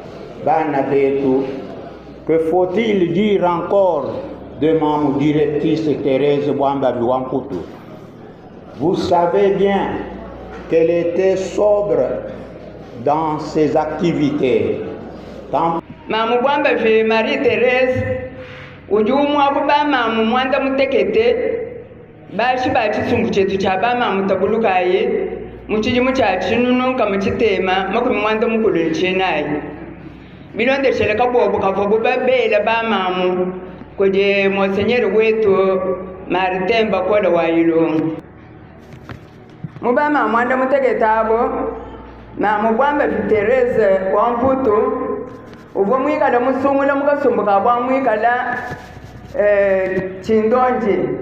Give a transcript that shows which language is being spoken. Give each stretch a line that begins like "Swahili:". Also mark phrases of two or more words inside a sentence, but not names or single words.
French: Que faut-il dire encore de Maman directrice Thérèse Bwamba Biwamputu? Vous savez bien qu'elle était sobre dans ses activités.
Luba-Katanga: Maman Bwamba Marie-Thérèse, ujumwa kuba mamu mwanda mutekete bashi bachisumbu chetu cha bamamu tabulukaye muchijimu cha chinunu kamuchitema makumi mwanda mukulu nchinayi bilondeshele kabobo kavobo babela bamamu kuje monsenyeri wetu Martin Bakola wa Ilungu mubama mwanda mutekete abo Mamu Bwamba Thérèse Wamputu uvo mwikala musungula mukasumbuka bwa mwikala chindonje